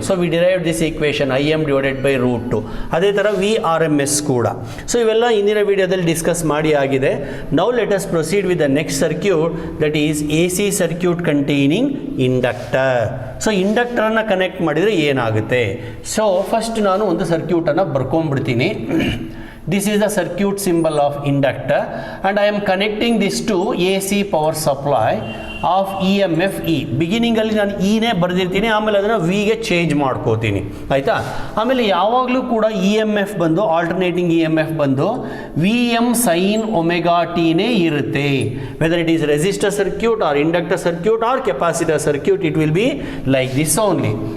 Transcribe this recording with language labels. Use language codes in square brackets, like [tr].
[en] So we derive this equation Im/√2. [kn] ಅದೇ ಥರ VRMS ಕೂಡ. ಸೊ ಇವೆಲ್ಲ ಇಂದಿನ ವಿಡಿಯೋದಲ್ಲಿ ಡಿಸ್ಕಸ್ ಮಾಡಿ ಆಗಿದೆ. [en] Now let us proceed with the next circuit, that is AC circuit containing inductor. [kn] So ಇಂಡಕ್ಟರನ್ನು connect ಮಾಡಿದರೆ ಏನಾಗುತ್ತೆ. ಸೊ ಫಸ್ಟ್ ನಾನು ಒಂದು ಸರ್ಕ್ಯೂಟನ್ನು ಬರ್ಕೊಂಡ್ಬಿಡ್ತೀನಿ. [en] This is the circuit symbol of inductor and I am connecting this to AC power supply of EMF E. [kn] ಬಿಗಿನಿಂಗಲ್ಲಿ ನಾನು ಇನೇ ಬರೆದಿರ್ತೀನಿ, ಆಮೇಲೆ ಅದನ್ನು ವಿಗೆ change ಮಾಡ್ಕೋತೀನಿ, ಆಯಿತಾ. ಆಮೇಲೆ ಯಾವಾಗಲೂ ಕೂಡ EMF ಬಂದು ಆಲ್ಟರ್ನೇಟಿಂಗ್ EMF ಬಂದು VM sin ಒಮೆಗಾ ಟಿನೇ ಇರುತ್ತೆ. [en] Whether it is resistor circuit or inductor circuit or capacitor circuit, it will be like this only.